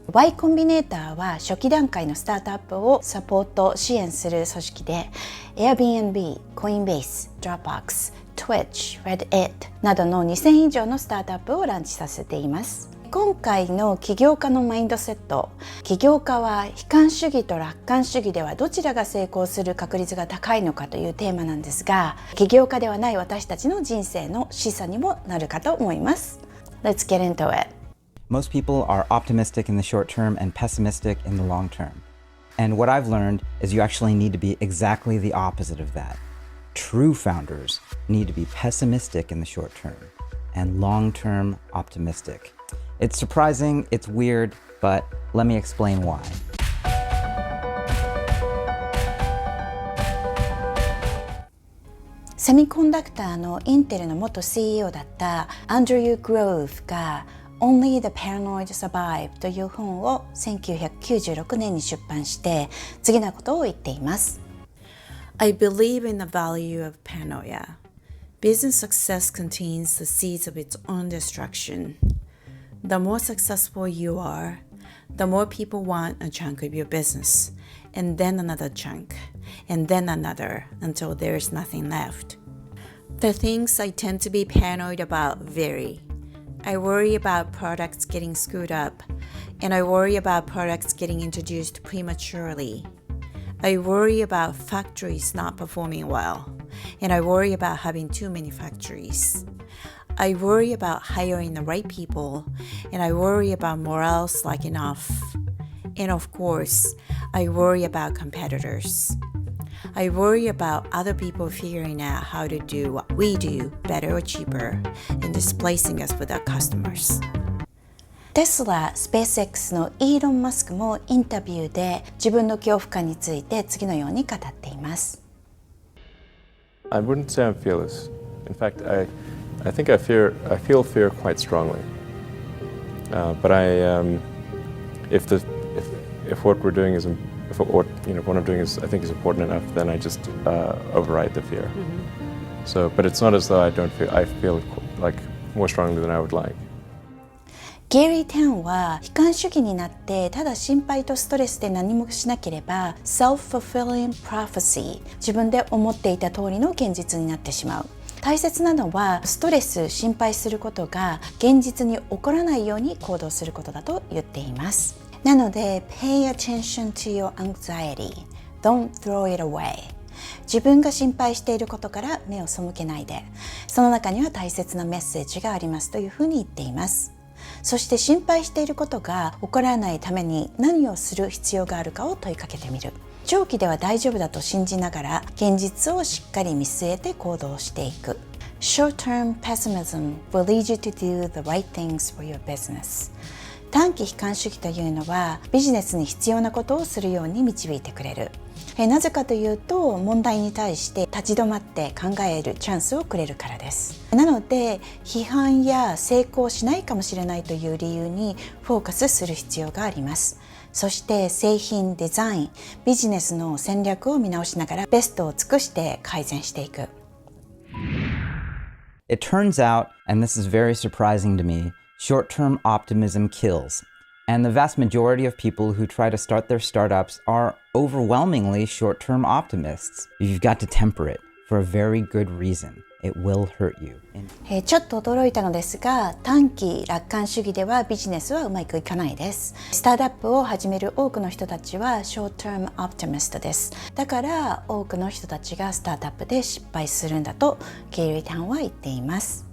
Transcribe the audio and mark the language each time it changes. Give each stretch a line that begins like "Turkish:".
Japanese: Y コンビネーターは初期段階のスタートアップをサポート支援する組織で Airbnb、Coinbase、Dropbox、Twitch、Reddit などの2000以上のスタートアップをランチさせています。今回の起業家のマインドセット、起業家は悲観主義と楽観主義ではどちらが成功する確率が高いのかというテーマなんですが、起業家ではない私たちの人生の示唆にもなるかと思います。
English: Let's get into it. Most people are optimistic in the short term and pessimistic in the long term. And what I've learned is you actually need to be exactly the opposite of that. True founders need to be pessimistic in the short term and long-term optimistic.It's surprising, it's weird, but let me explain why.
Japanese: セミコンダクターのインテルの元 CEO だったアンドリュー・グローブが Only the Paranoid Survive という本を1996年に出版して次のことを言っています。
English: I believe in the value of paranoia. Business success contains the seeds of its own destruction.The more successful you are, the more people want a chunk of your business, and then another chunk, and then another, until there's nothing left. The things I tend to be paranoid about vary. I worry about products getting screwed up, and I worry about products getting introduced prematurely. I worry about factories not performing well, and I worry about having too many factories.I worry about hiring the right people, and I worry about morale slacking off. And of course, I worry about competitors. I worry about other people figuring out how to do what we do better or cheaper and displacing us with our customers.
Japanese: テスラ、スペース X のイーロン・マスクもインタビューで自分の恐怖感について次のように語っています。
English: I wouldn't say I'm fearless. In fact, I think I feel fear quite strongly. But if what we're doing is if what I'm doing is I think is important enough, then I just override the fear. But it's not as though I feel like more strongly than I would like.
Japanese: ゲイリー・タンは悲観主義になってただ心配とストレスで何もしなければ
English: self-fulfilling prophecy
Japanese: 自分で思っていた通りの現実になってしまう。大切なのはストレス、心配することが現実に起こらないように行動することだと言っています。なので
English: Pay attention to your anxiety. Don't throw it away.
Japanese: 自分が心配していることから目を背けないで、その中には大切なメッセージがありますというふうに言っています。そして心配していることが起こらないために何をする必要があるかを問いかけてみる。長期では大丈夫だと信じながら現実をしっかり見据えて行動していく。
English: Short-term pessimism will lead you to do the right things for your business.
Japanese: 短期悲観主義というのはビジネスに必要なことをするように導いてくれる。なぜかというと問題に対して立ち止まって考えるチャンスをくれるからです。なので批判や成功しないかもしれないという理由にフォーカスする必要があります。そして製品、デザイン、ビジネスの戦略を見直しながらベストを尽くして改善していく。
English: It turns out, and this is very surprising to me, short-term optimism kills.And the vast majority of people who try to start their startups are overwhelmingly short-term optimists. You've got to temper it for a very good reason. It will hurt you.
Japanese: ちょっと驚いたのですが、短期楽観主義ではビジネスはうまくいかないです。スタートアップを始める多くの人たちは short-term optimist です。だから多くの人たちがスタートアップで失敗するんだとゲイリー・タンは言っています。